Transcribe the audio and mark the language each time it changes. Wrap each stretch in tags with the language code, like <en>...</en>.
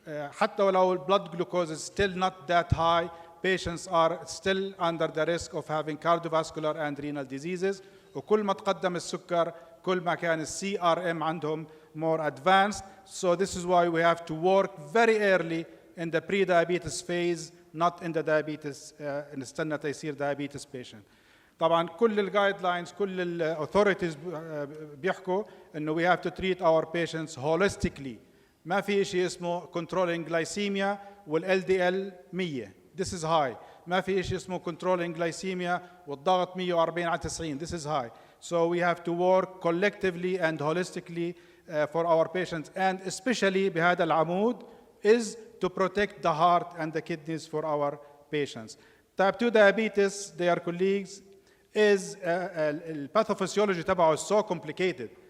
<ar>حتى ولو</ar> <en>blood glucose is still not that high, patients are still under the risk of having cardiovascular and renal diseases.</en> <ar>وكل ما تقدم السكر كل ما كان CRM عندهم</ar> <en>more advanced. So this is why we have to work very early in the pre-diabetes phase, not in the diabetes,</en> <ar>نستنى تيصير</ar> <en>diabetes patient.</en> <ar>طبعا كل الجايدلاينز كل الاثوريتيز بيحكوا انه</ar> <en>we have to treat our patients holistically.</en> <ar>ما في شيء اسمه</ar> <en>controlling glycemia</en> <ar>والLDL 100.</ar> <en>This is high.</en> <ar>ما في شيء اسمه</ar> <en>controlling glycemia</en> <ar>والضغط 140 على 90.</ar> <en>This is high. So we have to work collectively and holistically for our patients, and especially</en> <ar>بهذا العمود</ar> <en>is to protect the heart and the kidneys for our patients. Type 2 diabetes, their colleagues, is</en> <ar>الباثوفيسيولوجي تبعه</ar> <en>is so complicated.</en>